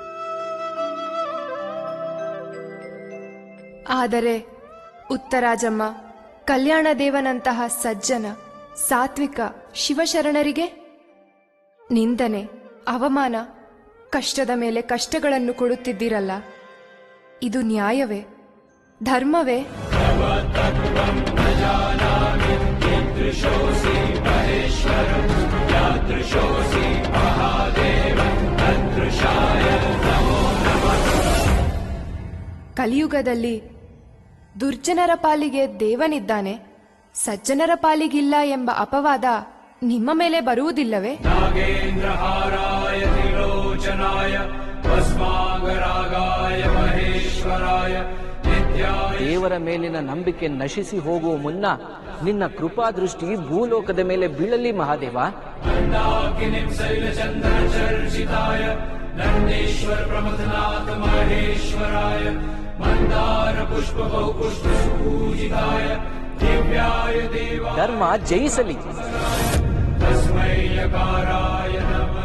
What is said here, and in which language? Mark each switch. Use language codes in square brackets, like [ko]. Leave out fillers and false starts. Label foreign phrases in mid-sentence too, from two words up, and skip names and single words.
[kn] ಆದರೆ ಉತ್ತರಾಜಮ್ಮ, ಕಲ್ಯಾಣ ದೇವನಂತಹ ಸಜ್ಜನ, ಸಾತ್ವಿಕ ಶಿವಶರಣರಿಗೆ ನಿಂದನೆ, ಅವಮಾನ, ಕಷ್ಟದ ಮೇಲೆ ಕಷ್ಟಗಳನ್ನು ಕೊಡುತ್ತಿದ್ದೀರಲ್ಲ, ಇದು ನ್ಯಾಯವೇ? ಧರ್ಮವೇ? [sa] तत्त्वं न जानामि कीदृशोऽसि महेश्वर यादृशोऽसि महादेव तदृशाय नमो नमः. [kn] ಕಲಿಯುಗದಲ್ಲಿ ದುರ್ಜನರ ಪಾಲಿಗೆ ದೇವನಿದ್ದಾನೆ, ಸಜ್ಜನರ ಪಾಲಿಗಿಲ್ಲ ಎಂಬ ಅಪವಾದ ನಿಮ್ಮ ಮೇಲೆ ಬರುವುದಿಲ್ಲವೇ? [sa] नागेन्द्रहाराय त्रिलोचनाय भस्मांगरागाय महेश्वराय नित्याय. [kn] ದೇವರ ಮೇಲಿನ ನಂಬಿಕೆ ನಶಿಸಿ ಹೋಗುವ ಮುನ್ನ ನಿನ್ನ ಕೃಪಾ ದೃಷ್ಟಿ ಭೂಲೋಕದ ಮೇಲೆ ಬೀಳಲಿ ಮಹಾದೇವ. [sa] मंदाकिनीं शैलचन्द्रचर्चिताय नन्देश्वर प्रमथनाथ महेश्वराय मंदार पुष्पभौ पुष्पसूजिताय दिव्याय देवाय [kn] ಧರ್ಮ ಜಯಿಸಲಿ. [sa] तस्मै यकाराय नमः.